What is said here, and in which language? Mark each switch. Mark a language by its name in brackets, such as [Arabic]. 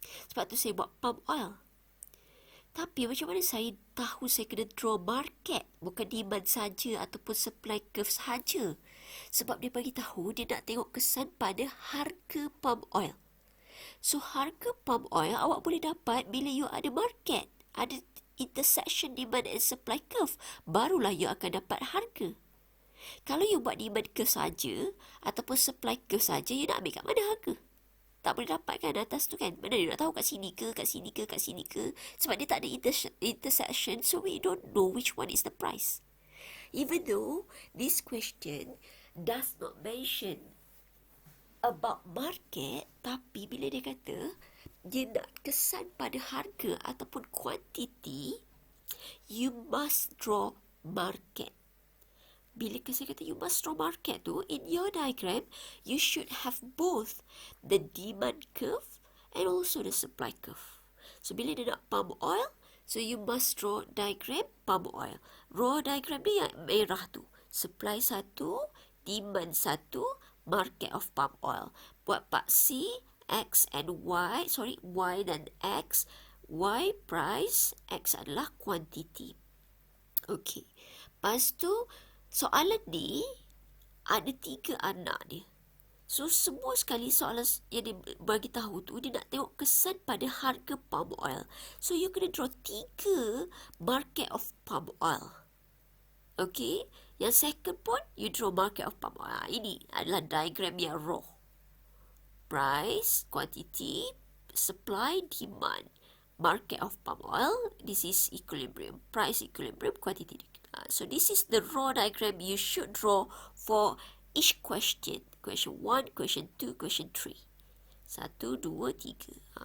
[Malay] Sebab tu saya buat palm oil. Tapi macam mana saya tahu saya kena draw market, bukan demand saja ataupun supply curve sahaja. Sebab dia bagi tahu dia nak tengok kesan pada harga palm oil. So, harga palm oil awak boleh dapat bila you ada market. Ada intersection demand and supply curve. Barulah you akan dapat harga. Kalau you buat demand curve saja ataupun supply curve saja, you nak ambil kat mana harga? Tak boleh dapat kan atas tu kan? Mana you nak tahu kat sini ke, kat sini ke, kat sini ke? Sebab dia tak ada intersection. [English] So, we don't know which one is the price. Even though this question does not mention about market, [Malay] tapi bila dia kata dia nak kesan pada harga ataupun quantity, [English] you must draw market. [Malay] Bila saya kata [English] you must draw market [Malay] tu, [English] in your diagram, you should have both the demand curve and also the supply curve. [Malay] So, bila dia nak palm oil, so [English] you must draw diagram palm oil. Raw diagram [Malay] dia yang merah tu. [English] Supply 1, demand 1, market of palm oil. [Malay] Buat part C, X and Y, Y dan X. Y price, X adalah quantity. Okay. Lepas tu, soalan ni ada 3 anak dia. So, semua sekali soalan yang dia bagi tahu tu, dia nak tengok kesan pada harga palm oil. [English] So, you [Malay] kena [English] draw 3 market of palm oil. Okay. [Malay] Yang [English] second [Malay] pun, [English] you draw market of palm oil. [Malay] Ini adalah diagram yang raw. [English] Price, quantity, supply, demand. Market of palm oil, this is equilibrium. Price, equilibrium, quantity. So, this is the raw diagram you should draw for each question. Question 1, question 2, question 3. 1, 2, 3.